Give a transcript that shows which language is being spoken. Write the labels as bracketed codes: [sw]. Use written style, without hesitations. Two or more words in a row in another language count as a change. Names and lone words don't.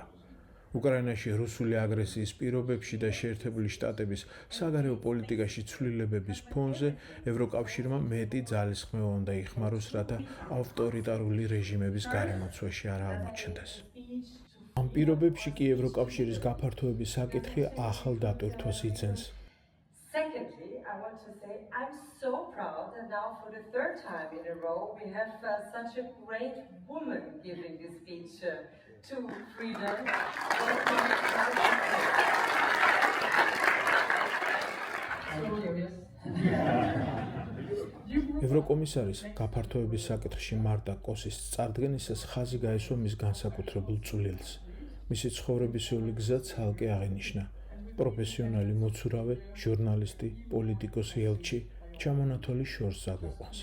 [ka] უკრაინაში რუსული აგრესიის პირობებში და შეერთებული შტატების საგარეო პოლიტიკაში ცვლილებების ფონზე ევროკავშირმა მეტი ძალისხმევა უნდა იხმაროს, რათა ავტორიტარული რეჟიმების გარემოცვაში არ აღმოჩნდეს. ამ პირობებში კი ევროკავშირის გაფართოების საკითხი ახალ დატვირთვას იძენს. [en] Secondly, I want to say I'm so proud that now for the third time in a row we have such a great woman giving this speech to freedom. [ka] ევროკომისარის გაფართოების საკითხში მართა კოსის წარდგენისას ხაზი გაესვა მის განსაკუთრებულ წვლილს. მისი ცხოვრებისეული გზა ცალკე აღინიშნა. პროფესიონალი მოცურავე, ჟურნალისტი, პოლიტიკოსი, ელჩი, ჩამონათვალი შორს აგვიყვანს.